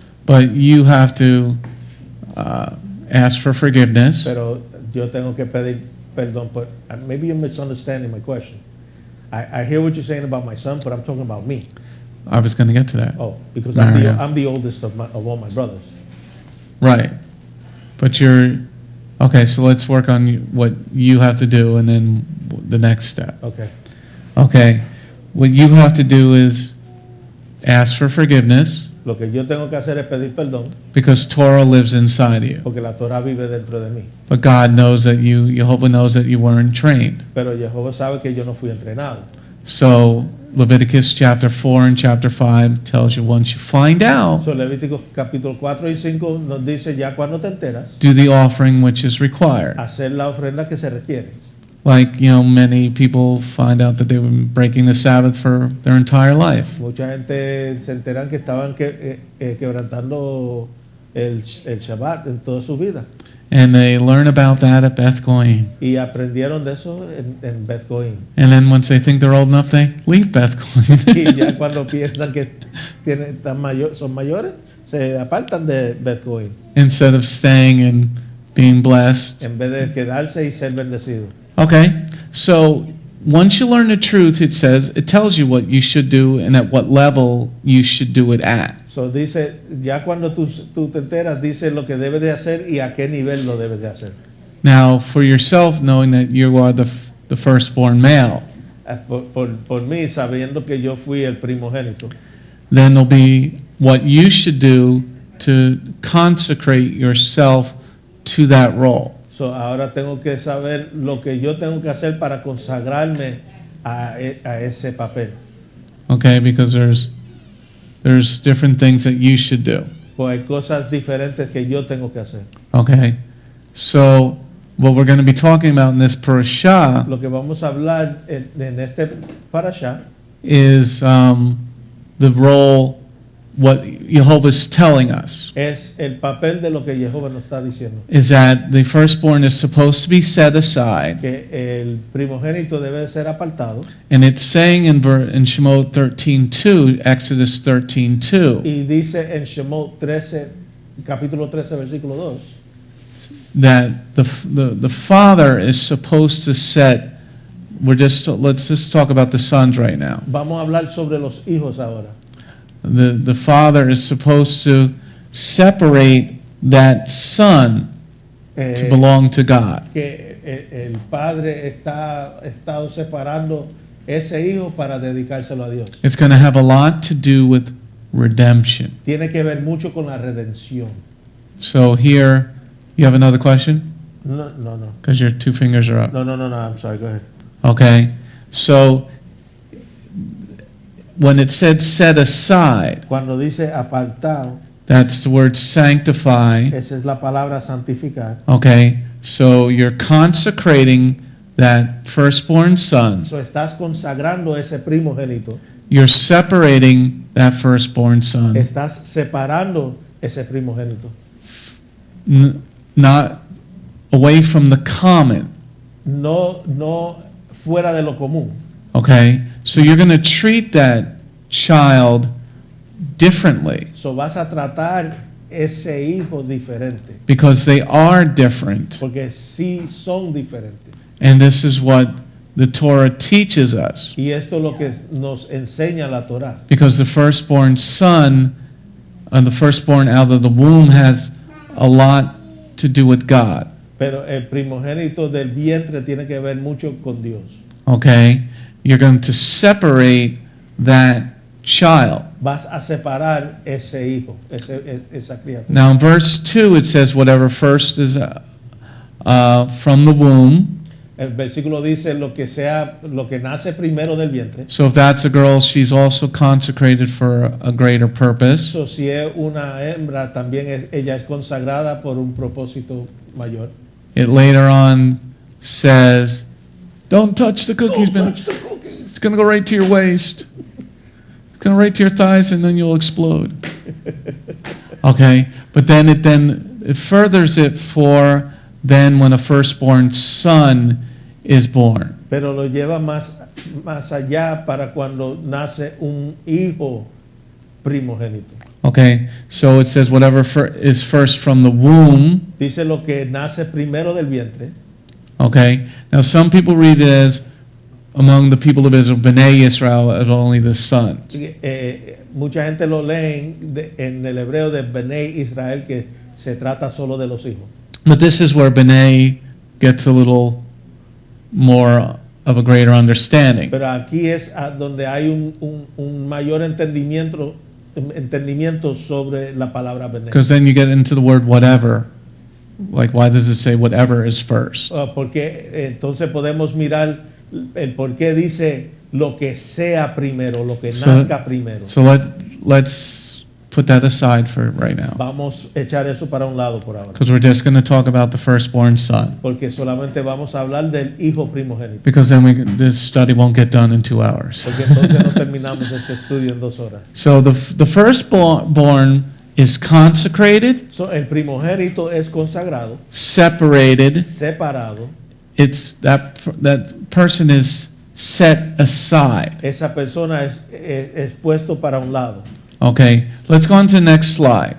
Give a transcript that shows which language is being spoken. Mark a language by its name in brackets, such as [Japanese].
[English] But you have to ask for forgiveness. [Spanish] Pero yo tengo que pedir perdón. [English] Maybe you're misunderstanding my question. I hear what you're saying about my son, but I'm talking about me. I was going to get to that. Oh, because Mario. I'm the oldest of all my brothers. Right. But okay, so let's work on what you have to do and then the next step. Okay. Okay. What you have to do is ask for forgiveness [Spanish] Lo que yo tengo que hacer es pedir perdón [English] because Torah lives inside you. [Spanish] porque la Torah vive dentro de mí. [English] But God knows that Jehovah knows that you weren't trained. [Spanish] Pero Jehová sabe que yo no fui entrenado. [English] So Leviticus chapter 4 and chapter 5 tells you once you find out, [Spanish] So, Levíticos capítulo 4 y 5 nos dice ya cuando te enteras, [English] do the offering which is required. [Spanish] hacer la ofrenda que se requiere. [English] Like, many people find out that they were breaking the Sabbath for their entire life. [Spanish] Mucha gente se enteran que estaban quebrantando el Shabbat en toda su vida. [English] And they learn about that at Beth Goyim. [Spanish] Y aprendieron de eso en Beth Goyim. [English] And then once they think they're old enough, they leave Beth Goyim. [Spanish] Y ya cuando piensan que son mayores, se apartan de Beth Goyim. [English] Instead of staying and being blessed. [Spanish] En vez de quedarse y ser bendecidos. [English] Okay, so once you learn the truth, it tells you what you should do and at what level you should do it at. [Spanish] So dice, ya cuando tú te enteras, dice lo que debes de hacer y a qué nivel lo debes de hacer. [English] Now, for yourself, knowing that you are the firstborn male, [Spanish] Por mí, sabiendo que yo fui el primogénito, [English] then there'll be what you should do to consecrate yourself to that role. [Spanish] so ahora tengo que saber lo que yo tengo que hacer para consagrarme a ese papel. [English] Okay, because there's different things that you should do. [Spanish] Pues hay cosas diferentes que yo tengo que hacer. [English] Okay, so what we're going to be talking about in this parasha [Spanish] Lo que vamos a hablar en este Parasha [English] is the role, what Jehovah is telling us, [Spanish] es el papel de lo que Jehová nos está diciendo. [English] is that the firstborn is supposed to be set aside. [Spanish] Que el primogénito debe ser apartado. [English] And it's saying in Shemot 13:2, Exodus 13:2, [Spanish] Y dice en Shemot 13, capítulo 13, versículo 2, [English] that the father is supposed to set. Let's just talk about the sons right now. [Spanish] vamos a hablar sobre los hijos ahora. [English] The father is supposed to separate that son to belong to God. [Spanish] Que el padre está estado separando ese hijo para dedicárselo a Dios. [English] It's going to have a lot to do with redemption. [Spanish] Tiene que ver mucho con la redención. [English] So here, you have another question? No. Because your two fingers are up. No, I'm sorry, go ahead. Okay. So when it said set aside, [Spanish] Cuando dice apartado, [English] that's the word sanctify. [Spanish] esa es la palabra santificar. [English] Okay. So you're consecrating that firstborn son. [Spanish] So estás consagrando ese primogénito. [English] You're separating that firstborn son. [Spanish] Estás separando ese primogénito. [English] Not away from the common. [Spanish] No fuera de lo común. [English] Okay? So you're going to treat that child differently [Spanish] So vas a tratar ese hijo diferente. [English] because they are different. [Spanish] Porque sí son diferentes. [English] And this is what the Torah teaches us. [Spanish] Y esto es lo que nos enseña la Torah. [English] Because the firstborn son and the firstborn out of the womb has a lot to do with God. [Spanish] Pero el primogénito del vientre tiene que ver mucho con Dios. [English] Okay? You're going to separate that child. [Spanish] Vas a separar ese hijo, esa criatura. [English] Now in verse 2 it says whatever first is from the womb. [Spanish] El versículo dice lo que nace primero del vientre. [English] So if that's a girl, she's also consecrated for a greater purpose. [Spanish] So, si es una hembra, también ella es consagrada por un propósito mayor. [English] It later on says, don't touch the cookies, man. It's going to go right to your waist. It's going to right to your thighs and then you'll explode. Okay, but then it furthers it for then when a firstborn son is born. [Spanish] Pero lo lleva más allá para cuando nace un hijo primogénito. [English] Okay, so it says whatever is first from the womb. [Spanish] Dice lo que nace primero del vientre. [English] Okay, now some people read it as among the people of Israel, Bnei Israel, as only the sons. [Spanish] Mucha gente lo lee en el hebreo de Bnei Israel, que se trata solo de los hijos. [English] But this is where Bnei gets a little more of a greater understanding. [Spanish] Pero aquí es donde hay un mayor entendimiento sobre la palabra Bnei. [English] Because then you get into the word whatever. Like, why does it say whatever is first? [Spanish] Porque entonces podemos mirar el por qué dice lo que sea primero, lo que nazca primero. [English] So let's put that aside for right now. [Spanish] Vamos a echar eso para un lado por ahora. [English] Because we're just going to talk about the firstborn son. [Spanish] Porque solamente vamos a hablar del hijo primogénito. [English] Because then this study won't get done in 2 hours. [Spanish] Porque entonces no terminamos este estudio en 2 horas. [English] So the firstborn is consecrated. [Spanish] So, el primogénito es consagrado, [English] Separated. [Spanish] separado. [English] It's that person is set aside. [Spanish] Esa persona es puesto para un lado. [English] Okay, let's go on to the next slide.